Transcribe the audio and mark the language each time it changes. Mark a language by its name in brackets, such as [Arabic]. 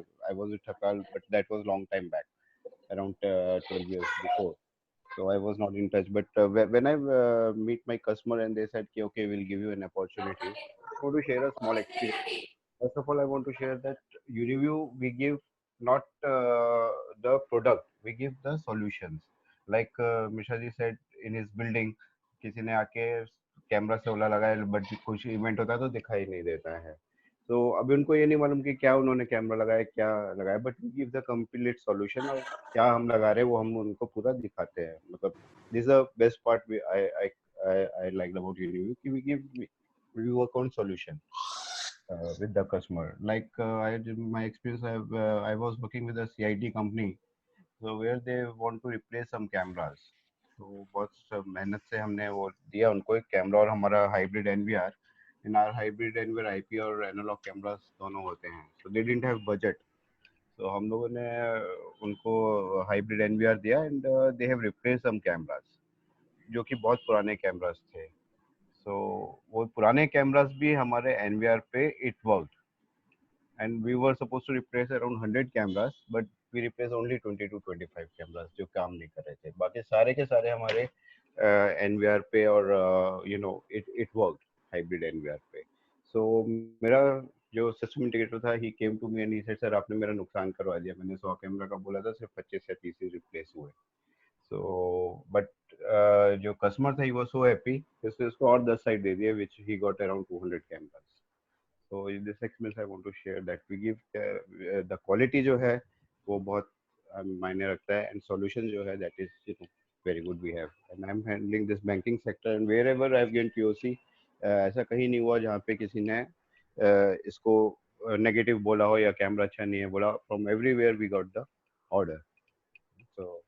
[English] I was with Thakal, but that was long time back, around 12 years before. So I was not in touch. But when I meet my customer and they said, okay, we'll give you an opportunity, I want to share a small experience. First of all, I want to share that Uniview, we give not the product, we give the solutions. Like Mishra ji said, in his building, [Hindi] किसी ने आके camera से ओला लगाया, but कुछ event होता है तो दिखाई नहीं देता है। तो अभी उनको ये नहीं मालूम कि क्या उन्होंने कैमरा लगाया, क्या लगाया, [English] but we give the complete solution, [Hindi] और क्या हम लगा रहे हैं वो हम उनको पूरा दिखाते हैं। [English] मतलब this is the best part I like about Uniview कि we work on solution with the customer. Like my experience, I was working with a CIT company, so where they want to replace some cameras. [Hindi] तो बहुत मेहनत से हमने वो दिया उनको एक कैमरा, और हमारा hybrid NVR, [English] in our hybrid NVR [Hindi] IP और एनालॉग कैमरास दोनों होते हैं। [English] so they didn't have budget, [Hindi] तो हम लोगों ने उनको हाइब्रिड NVR दिया, [English] and they have replaced some cameras [Hindi] जो कि बहुत पुराने कैमरास थे। so वो पुराने कैमरास भी हमारे NVR पे [English] it worked, and we were supposed to replace around 100 cameras, but we replaced only 20 to 25 cameras [Hindi] जो काम नहीं कर रहे थे। बाकी सारे के सारे हमारे NVR पे, और [English] it worked hybrid NVR [Hindi] पे। so मेरा जो सिस्टम इंटीग्रेटर था, [English] he came to me and he said, [Hindi] sir आपने मेरा नुकसान करवा दिया, मैंने 100 कैमरा का बोला था, सिर्फ 25 या 30 ही रिप्लेस हुए। [English] so but [Hindi] जो कस्टमर था, [English] he was so happy, [Hindi] इसको और 10 साइड दे दिए, [English] which he got around 200 cameras। so in this experience I want to share that we give the quality [Hindi] जो है वो बहुत मायने रखता है, [English] and solution जो है that is very good we have, and I'm handling this banking sector, and wherever I've gained POC, [Hindi] ऐसा कहीं नहीं हुआ जहाँ पे किसी ने इसको नेगेटिव बोला हो या कैमरा अच्छा नहीं है बोला। [English] from everywhere we got the order, so